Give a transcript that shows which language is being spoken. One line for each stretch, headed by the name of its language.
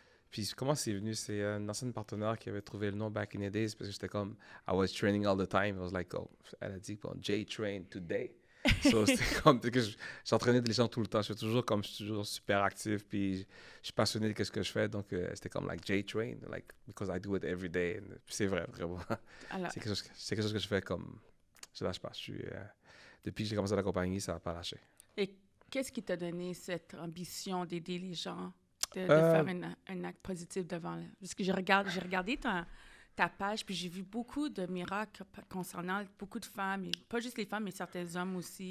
French: Puis comment c'est venu? C'est une ancienne partenaire qui avait trouvé le nom
English: back in the days
French: parce que j'étais comme,
English: I was training all the time. I was like,
French: oh, elle a dit, bon, J-Train today. So, c'était comme que j'entraînais les gens tout le temps. Je suis toujours super actif. Puis je suis passionné de ce que je fais. Donc, c'était comme,
English: like, J-Train, like, because I do it every day.
French: And, puis c'est vrai, vraiment. Alors, C'est quelque chose que je fais comme, je lâche pas. Depuis que j'ai commencé la compagnie, ça n'a pas lâché. et qu'est-ce qui t'a donné cette ambition d'aider les gens, de faire un acte positif devant... Parce que j'ai regardé ta page, puis j'ai vu beaucoup de miracles concernant beaucoup de femmes, et pas juste les femmes, mais certains hommes aussi.